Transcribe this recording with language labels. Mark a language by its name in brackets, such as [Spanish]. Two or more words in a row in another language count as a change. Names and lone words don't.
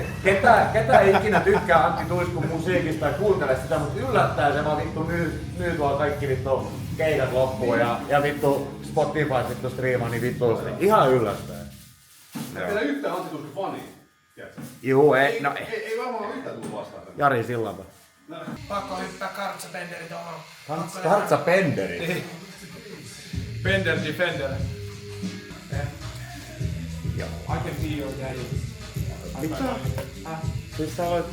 [Finnish] Ketä ei ikinä tykkää Antti Tuiskun musiikista ja kuuntele sitä, mutta yllättäen se vaan vittu myy tuolla kaikki vittu keikat loppuun ja vittu Spotify vittu striimaa niin vittuusti. Ihan yllättäen. Ei teillä yhtään Antti Tuiskun fania. Juu, Ei varmaan ole yhtään tullut vastaan. Jari Sillanpää. Pakko hyppää kartsapenderi tuohon. Kartsapenderi? [English] Bender Defender. I can feel your daddy. [Finnish] Mitä? Siis sä voit...